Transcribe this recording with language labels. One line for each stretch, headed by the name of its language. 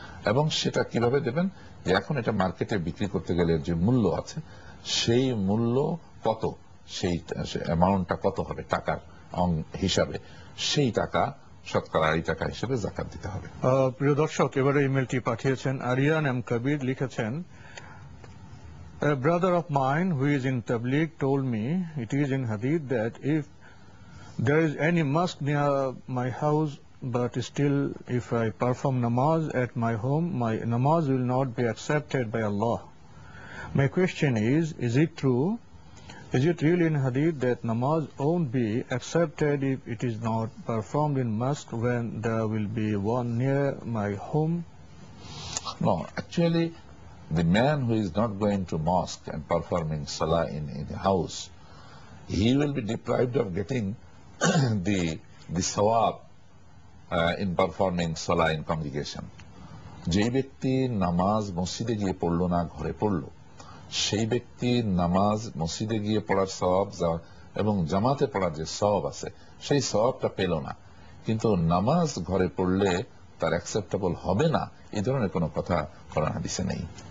Bangla: এবং সেটা কিভাবে দেবেন, যে এখন এটা মার্কেটে বিক্রি করতে গেলে যে মূল্য আছে, সেই মূল্য কত, সেই অ্যামাউন্টটা কত হবে টাকার হিসাবে, সেই টাকা শতকরা 8 টাকা হিসেবে জাকাত দিতে হবে। প্রিয় দর্শক, এবারে ইমেলটি পাঠিয়েছেন আরিয়ান এম কবির। লিখেছেন,
English: A brother of mine who is in Tabligh told me it is in Hadith that if there is any mosque near my house, but still if I perform namaz at my home, my namaz will not be accepted by Allah. My question is it true Is it really in hadith that namaz won't be accepted if it is not performed in mosque when there will be one near my home? No, actually, the man who is not going to mosque and performing salah in the house, he will be deprived of getting the sawab in performing salah in congregation.
Bangla: যে ব্যক্তি নামাজ মসজিদে গিয়ে পড়লো না, ঘরে পড়লো, সেই ব্যক্তি নামাজ মসজিদে গিয়ে পড়ার সওয়াব এবং জামাতে পড়ার যে সওয়াব আছে সেই সওয়াবটা পেল না। কিন্তু নামাজ ঘরে পড়লে তার অ্যাকসেপ্টেবল হবে না, এই ধরনের কোনো কথা কোরআন হাদিসে নেই।